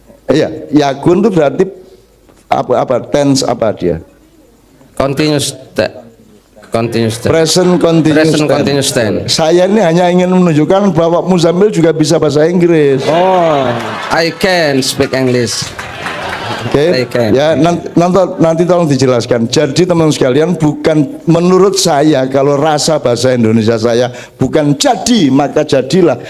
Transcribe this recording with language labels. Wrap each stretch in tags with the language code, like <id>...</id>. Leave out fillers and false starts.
<id>Iya, yakun itu berarti apa? Tense apa dia?</id> <en>Continuous tense. Present continuous tense.</en> <id>Saya ini hanya ingin menunjukkan bahwa Muzamil juga bisa bahasa Inggris.</id> <en>Oh, I can speak English.</en> <id>Oke, Oke. ya nanti tolong dijelaskan. Jadi teman-teman sekalian, bukan menurut saya, kalau rasa bahasa Indonesia saya bukan jadi maka jadilah.</id>